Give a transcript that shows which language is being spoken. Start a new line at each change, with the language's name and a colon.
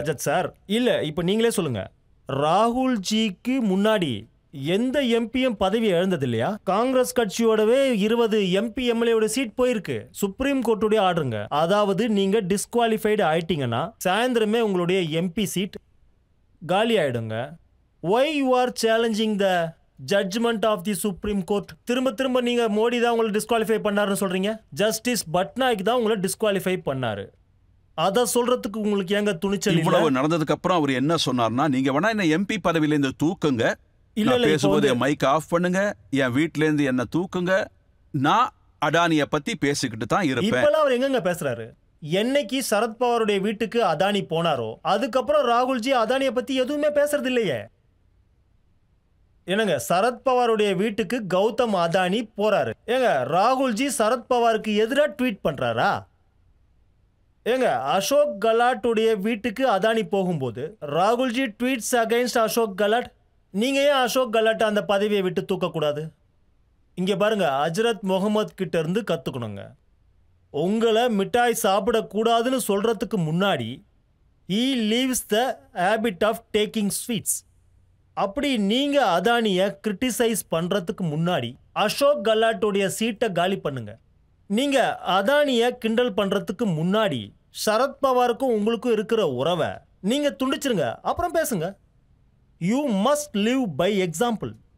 Tamil: Rajat sir, இல்ல இப்ப நீங்களே சொல்லுங்க. ராகுல் ஜிக்கு முன்னாடி எந்த எம்பியும் பதவி இழந்தது இல்லையா? காங்கிரஸ் கட்சியோடவே 20 எம்பி எம்எல்ஏ சீட் போயிருக்கு. சுப்ரீம் கோர்ட்டுடைய ஆர்டருங்க. அதாவது நீங்க டிஸ்குவாலிஃபைடு ஆயிட்டீங்கன்னா சாயந்தரமே உங்களுடைய எம்பி சீட் காலி ஆயிடுங்க.
English: why you are challenging the judgment of the supreme court?
Tamil: திரும்ப நீங்க மோடி தான் உங்களை டிஸ்குவாலிஃபை பண்ணாருன்னு சொல்றீங்க. ஜஸ்டிஸ் பட்நாயக் தான் உங்களை டிஸ்குவாலிஃபை பண்ணாரு. அத சொல்றதுக்கு உங்களுக்கு ஏங்க துணிச்சல் இல்ல? இவ்வளவு நடந்ததுக்கு அப்புறம் அவர் என்ன சொன்னார்னா, நீங்க வேணா என்ன எம்பி பதவியில இருந்து தூக்குங்க, இல்ல பேசும்போது மைக் ஆஃப் பண்ணுங்க, என் வீட்ல இருந்து என்ன தூக்குங்க, நான் அடானிய பத்தி பேசிக்கிட்டு தான் இருப்பேன். இப்பலாம் அவர் எங்கங்க பேசுறாரு? என்னைக்கு சரத்பவாருடைய வீட்டுக்கு அதானி போனாரோ அதுக்கப்புறம் ராகுல்ஜி அதானியை பத்தி எதுவுமே பேசுறது இல்லையே. என்னங்க, சரத்பவாருடைய வீட்டுக்கு கௌதம் அதானி போறாரு, ஏங்க ராகுல்ஜி சரத்பவாருக்கு எதிராக ட்வீட் பண்றாரா? ஏங்க அசோக் கெலாட்டுடைய வீட்டுக்கு அதானி போகும்போது ராகுல்ஜி
English: tweets against
Tamil: அசோக் கெலாட். நீங்க ஏன் அசோக் கெலாட் அந்த பதவியை விட்டு தூக்கக்கூடாது? இங்க பாருங்க, ஹஜ்ரத் முகமது கிட்ட இருந்து கத்துக்கணுங்க. உங்களை மிட்டாய் சாப்பிடக்கூடாதுன்னு சொல்றதுக்கு முன்னாடி
English: he leaves the habit of taking sweets.
Tamil: அப்படி நீங்க அதானியை கிரிட்டிசைஸ் பண்றதுக்கு முன்னாடி அசோக் கெலாட்டுடைய சீட்டை காலி பண்ணுங்க. நீங்க அதானியை கிண்டல் பண்றதுக்கு முன்னாடி சரத்பவாருக்கும் உங்களுக்கும் இருக்கிற உறவை நீங்க துண்டிச்சிருங்க, அப்புறம் பேசுங்க.
English: You must live by example.